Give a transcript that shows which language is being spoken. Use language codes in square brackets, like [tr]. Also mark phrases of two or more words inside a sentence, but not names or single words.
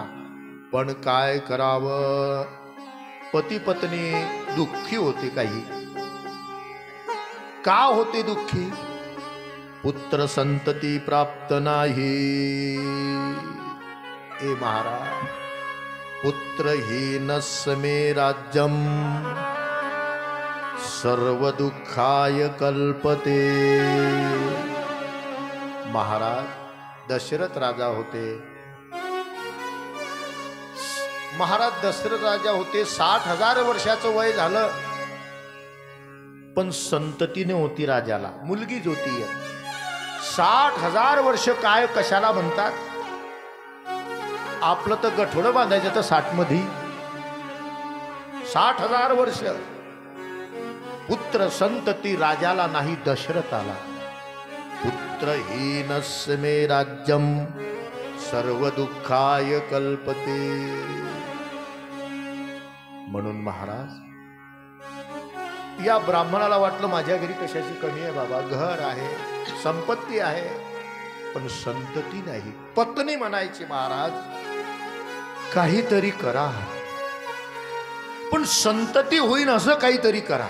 [mr] पण काय करावं, पती पत्नी दुःखी होते. काही का होते दुःखी? पुत्र संतती प्राप्त नाही. ए महाराज, [sa] पुत्रहीनस्य मे राज्यम सर्व दुःखाय कल्पते. [mr] महाराज दशरथ राजा होते. महाराज दशरथ राजा होते. 60,000 वर्षाचं वय झालं, पण संततीने होती राजाला, मुलगीच होती. 60,000 वर्ष काय कशाला म्हणतात? आपलं तर गठोडं बांधायचं तर 60 मध्ये. 60,000 वर्ष पुत्र संतती राजाला नाही, दशरथाला. [sa] पुत्रहीनस्य मे राज्यम सर्व दुःखाय कल्पते. [mr] म्हणून महाराज या ब्राह्मणाला वाटलं माझ्या घरी कशाची कमी आहे बाबा, घर आहे, संपत्ती आहे, पण संतती नाही. पत्नी म्हणायची महाराज काहीतरी करा, पण संतती होईल असं काहीतरी करा.